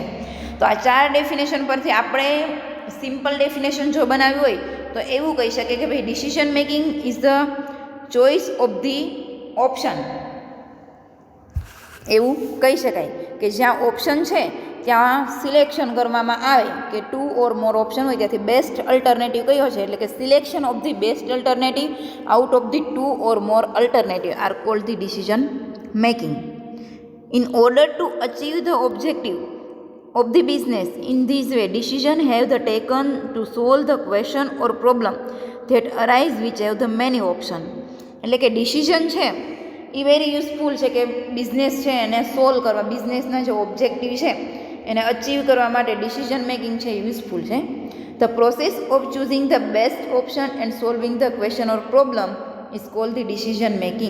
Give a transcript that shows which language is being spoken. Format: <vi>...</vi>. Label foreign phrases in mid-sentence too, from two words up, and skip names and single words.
<gu>તો આ 4 ડેફિનેશન પરથી આપણે સિમ્પલ ડેફિનેશન જો બનાવ્યું હોય તો એવું કહી શકીએ કે ભાઈ</gu> <en>decision making is the choice of the option.</en> <gu>એવું કહી શકાય કે જ્યાં ઓપ્શન છે ત્યાં સિલેક્શન કરવામાં આવે કે 2</gu> <en>or more</en> <gu>ઓપ્શન હોય ત્યાંથી બેસ્ટ અલ્ટરનેટિવ કયો છે. એટલે કે</gu> <en>selection of the best alternative out of the 2 or more alternative are called the decision making. in order to achieve the objective of the business in this way decision have the taken to solve the question or problem that arise which have the many option.</en> <gu>એટલે કે ડિસિઝન છે એ</gu> <en>very useful</en> <gu>છે કે બિઝનેસ છે એને સોલ્વ કરવા, બિઝનેસના જે ઓબ્જેક્ટિવ છે એને અચીવ કરવા માટે ડિસિઝન મેકિંગ છે યુઝફુલ છે.</gu> <en>the process of choosing the best option and solving the question or problem is called the decision making.</en>